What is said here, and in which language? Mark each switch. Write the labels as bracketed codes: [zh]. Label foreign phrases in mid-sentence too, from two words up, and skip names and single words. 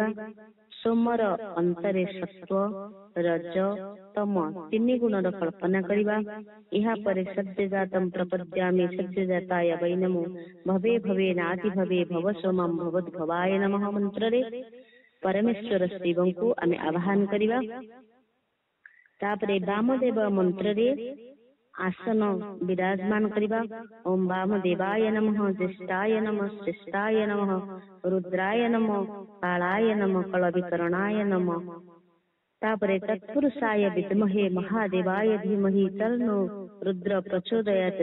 [or] ସୋମର ଅନ୍ତରେ ସତ୍ଵ, ରଜ, ତମ 3 ଗୁଣର କଳ୍ପନା କରିବା। [sa] ଏହାପରେ ସଦ୍ୟଜାତଂ ପ୍ରପଦ୍ୟାମି ସଦ୍ୟଜାତାୟ ବୈ ନମୋ ଭବେ ଭବେ ନାତି ଭବେ ଭବ ସୋମଂ ଭବଦ୍ଭବାୟ ନମଃ [or] ମନ୍ତ୍ରରେ ପରମେଶ୍ୱର ଶିବଙ୍କୁ ଆମେ ଆବାହନ କରିବା। ତାପରେ ବାମଦେବ ମନ୍ତ୍ରରେ ଆସନ ବିରାଜମାନ କରିବା। [sa] ओम वामदेवाय नमः, ज्येष्ठाय नमः, श्रेष्ठाय नमः, रुद्राय नमः, कालाय नमः, कलविकरणाय नमः। तापरे तत्पुरुषाय विद्महे महादेवाय धीमहि तन्नो रुद्र प्रचोदयात्।